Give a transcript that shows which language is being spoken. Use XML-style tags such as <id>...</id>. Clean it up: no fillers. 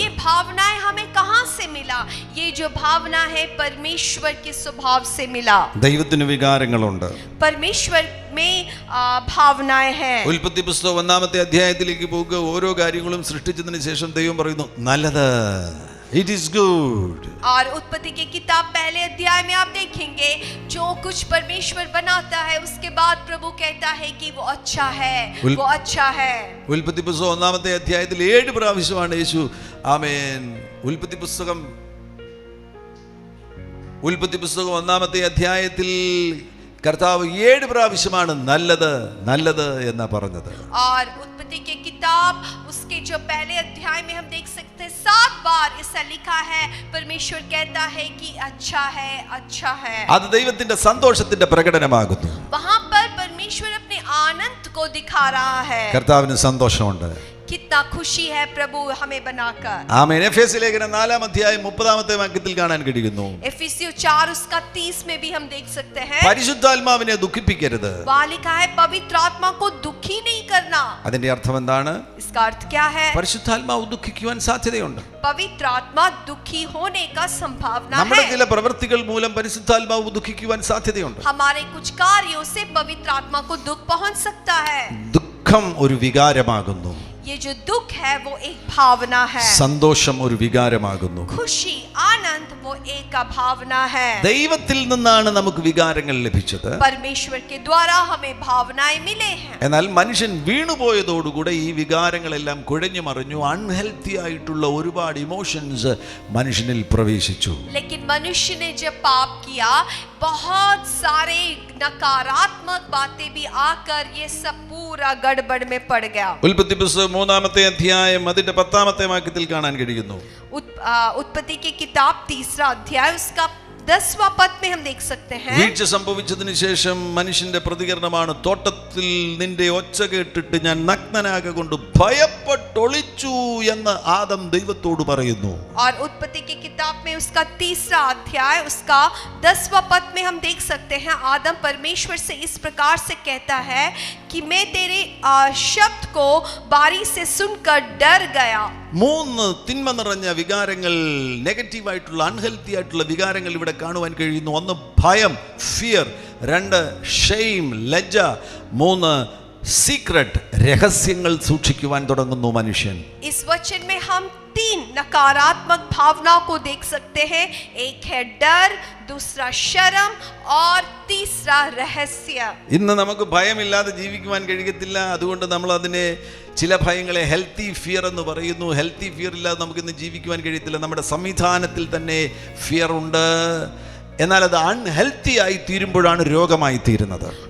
<hi>ये भावनाएं हमें कहां से मिला? ये जो भावना है परमेश्वर के स्वभाव से मिला.</hi> <ml>ദൈവത്തിന് വികാരങ്ങളുണ്ട്.</ml> <hi>परमेश्वर में भावनाएं हैं.</hi> <ml>ഉൽപ്പത്തി പുസ്തകം 1-ാമത്തെ അധ്യായത്തിലേക്ക് പോകുക. ഓരോ കാര്യങ്ങളും സൃഷ്ടിച്ചതിന് ശേഷം ദൈവം പറയുന്നു, നല്ലത്,</ml> <en>It is good.</en> <hi>और उत्पत्ति की किताब पहले अध्याय में आप देखेंगे, जो कुछ परमेश्वर बनाता है उसके बाद प्रभु कहता है कि वो अच्छा है, वो अच्छा है.</hi> <ml>ഉൽപ്പത്തി പുസ്തകം 1-ാമത്തെ അധ്യായത്തിൽ 7 പ്രാവശ്യമാണ് യേശു ആമേൻ. ഉൽപ്പത്തി പുസ്തകം 1-ാമത്തെ അധ്യായത്തിൽ കർത്താവ് 7 പ്രാവശ്യമാണ് നല്ലത് നല്ലത് എന്ന് പറഞ്ഞത്.</ml> <hi>और उत्पत्ति की किताब उसके जो पहले अध्याय में हम देख सकते हैं 7 बार ऐसा लिखा है, परमेश्वर कहता है कि अच्छा है, अच्छा है.</hi> <ml>അത് ദൈവത്തിന്റെ സന്തോഷത്തിന്റെ പ്രകടനമാകുന്നു.</ml> <hi>वहां पर परमेश्वर अपने आनंद को दिखा रहा है.</hi> <ml>കർത്താവിന് സന്തോഷമുണ്ട്.</ml> <hi>कितना खुशी है प्रभु हमें बनाकर.</hi> <ml>ആമേൻ. എഫേസ്യ ലേഖനം 4-ാം അധ്യായം 30-ാമത്തെ വാക്യത്തിൽ കാണാൻ കഴിയുന്നു.</ml> <hi>एफिसियों 4 उसका 30 में भी हम देख सकते हैं.</hi> <ml>പരിശുദ്ധാത്മാവിനെ ദുഃഖിപ്പിക്കരുത്.</ml> <hi>वहां लिखा है पवित्र आत्मा को दुखी नहीं करना.</hi> <ml>അതിന്റെ അർത്ഥം എന്താണ്?</ml> <hi>इसका अर्थ क्या है?</hi> <ml>പരിശുദ്ധാത്മാവ് ദുഃഖിക്കുവാൻ സാധ്യതയുണ്ട്.</ml> <hi>पवित्र आत्मा दुखी होने का संभावना</hi> <ml>നമ്മുടെ</ml> <hi>है.</hi> <ml>ചില പ്രവൃത്തികൾ മൂലം പരിശുദ്ധാത്മാവ് ദുഃഖിക്കുവാൻ സാധ്യതയുണ്ട്.</ml> <hi>हमारे कुछ कार्यों से पवित्र आत्मा को दुख पहुंच सकता है.</hi> <ml>ദുഃഖം ഒരു വികാരമാകുന്നു.</ml> <hi>ये जो दुख है वो एक भावना है.</hi> <ml>സന്തോഷം ഒരു വികാരമാകുന്നു.</ml> <hi>खुशी, आनंद वो एक भावना है.</hi> <ml>ദൈവത്തിൽ നിന്നാണ് നമുക്ക് വികാരങ്ങൾ ലഭിച്ചത്.</ml> <hi>परमेश्वर के द्वारा हमें भावनाएं मिले हैं.</hi> <ml>എന്നാൽ മനുഷ്യൻ വീണുപോയതോടുകൂടെ ഈ വികാരങ്ങളെല്ലാം കുഴഞ്ഞു മറിഞ്ഞു. അൺഹെൽത്തി ആയിട്ടുള്ള ഒരുപാട് ഇമോഷൻസ് മനുഷ്യനിൽ പ്രവേശിച്ചു.</ml> <hi>लेकिन मनुष्य ने जब पाप किया, बहुत सारे नकारात्मक बातें भी आकर ये सब पूरा गड़बड़ में पड़ गया.</hi> <ml>ഉൽപ്പത്തി പുസ്തകം 3-ാമത്തെ അധ്യായം അതിന്റെ 10-ാമത്തെ വാക്യത്തിൽ കാണാൻ കഴിയുന്നു.</ml> <hi>उत्पत्ति की किताब 3रा अध्याय उसका 10वां पद में हम देख सकते हैं.</hi> <ml>വീഴ്ച സംഭവിച്ചതിന് ശേഷം മനുഷ്യന്റെ പ്രതികരണമാണ്, തോട്ടത്തിൽ നിന്റെ ഒച്ച കേട്ടിട്ട് ഞാൻ നഗ്നനാകൊണ്ട് ഭയപ്പെട്ടൊളിച്ചു എന്ന് ആദം ദൈവത്തോട് പറയുന്നു.</ml> <hi>और उत्पत्ति की किताब में उसका 3रा अध्याय उसका 10वां पद में हम देख सकते हैं, आदम परमेश्वर से इस प्रकार से कहता है कि मैं तेरे शब्द को बारी से सुनकर डर गया.</hi> <ml>3 തിന്മ നിറഞ്ഞ വികാരങ്ങൾ, നെഗറ്റീവായിട്ടുള്ള അൺഹെൽത്തി ആയിട്ടുള്ള വികാരങ്ങൾ ഇവിടെ കാണുവാൻ കഴിയുന്നു. 1 ഭയം, ഫിയർ. 2 ഷെയിം, ലജ്ജ. 3 സീക്രട്ട്, രഹസ്യങ്ങൾ സൂക്ഷിക്കുവാൻ തുടങ്ങുന്നു മനുഷ്യൻ.</ml> <hi>इस वचन में हम 3 नकारात्मक भावनाओं को देख सकते हैं. एक है डर, दूसरा शर्म और तीसरा रहस्य.</hi> <ml>ഇന്ന് നമുക്ക് ഭയമില്ലാതെ ജീവിക്കുവാൻ കഴിയത്തില്ല. അതുകൊണ്ട് നമ്മൾ അതിനെ, ചില ഭയങ്ങളെ ഹെൽത്തി ഫിയർ എന്ന് പറയുന്നു. ഹെൽത്തി ഫിയർ ഇല്ലാതെ നമുക്കിന്ന് ജീവിക്കുവാൻ കഴിയത്തില്ല. നമ്മുടെ സംവിധാനത്തിൽ തന്നെ ഫിയർ ഉണ്ട്. എന്നാൽ അത് അൺഹെൽത്തി ആയി തീരുമ്പോഴാണ് രോഗമായി തീരുന്നത്.</ml>